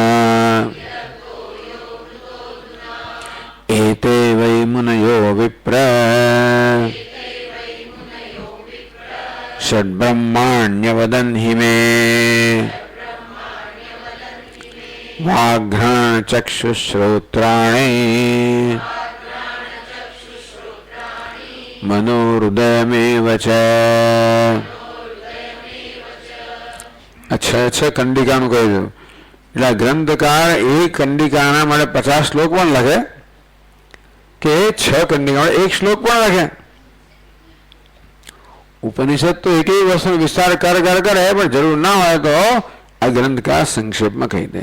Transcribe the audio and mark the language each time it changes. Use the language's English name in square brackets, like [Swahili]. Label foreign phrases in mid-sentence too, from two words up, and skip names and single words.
[Sanskrit] एते वै मुनयो विप्र षड्ब्रह्माण्यवदन्हि मे वाघ्राणचक्षुश्रोत्राणि मनोहृदयमेव च. [Gujarati] अच्छा કંડિકાનું કહી દઉં એટલે ગ્રંથકાર એ કંડિકાના માટે 50 શ્લોક પણ લખે કે 6 કંડિકા 1 શ્લોક પણ લખે. ઉપનિષદ તો એક વસ્તુનો વિસ્તાર કરે પણ જરૂર ના હોય તો આ ગ્રંથકાર સંક્ષેપમાં કહી દે.